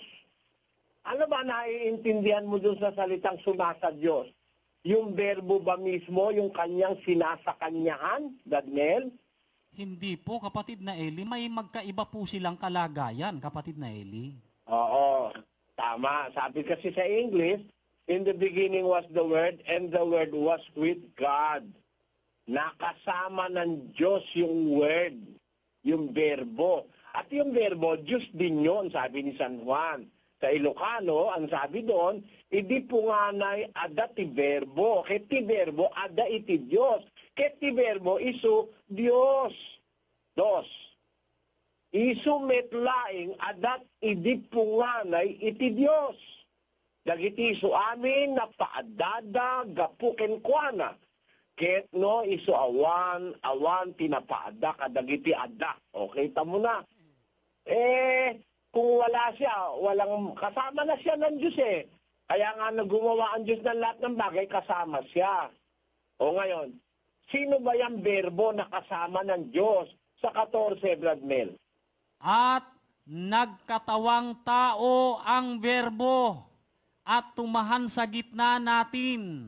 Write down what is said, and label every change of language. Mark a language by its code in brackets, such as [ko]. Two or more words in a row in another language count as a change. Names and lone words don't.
[tl] Ano ba naiintindihan mo dun sa salitang suma sa Diyos? Yung berbo ba mismo, yung kanyang sinasakanyahan, Daniel? Hindi po, kapatid na Eli. May magkaiba po silang kalagayan, kapatid na Eli. Oo, tama. Sabi kasi sa English, [en] in the beginning was the Word, and the Word was with God. [tl] Nakasama ng Diyos yung Word, yung berbo. At yung berbo, Diyos din yun, sabi ni San Juan. Sa Ilocano, ang sabi doon, [ilo] idi punganay ada ti verbo. Ket ti verbo ada iti Dios. Ket ti verbo isu Dios. Dos. Isu metlaing adat idi punganay iti Dios. Dagiti isu amin na paadada gapuken kuana. Ket no isu awan tinapaada kadagiti ada. [tl] Okay, tamo na. Kung wala siya, kasama na siya ng Diyos eh. Kaya nga gumawa ang Diyos ng lahat ng bagay, kasama siya. O ngayon, sino ba yung verbo na kasama ng Diyos sa 14, Brad Mel? At nagkatawang tao ang verbo at tumahan sa gitna natin.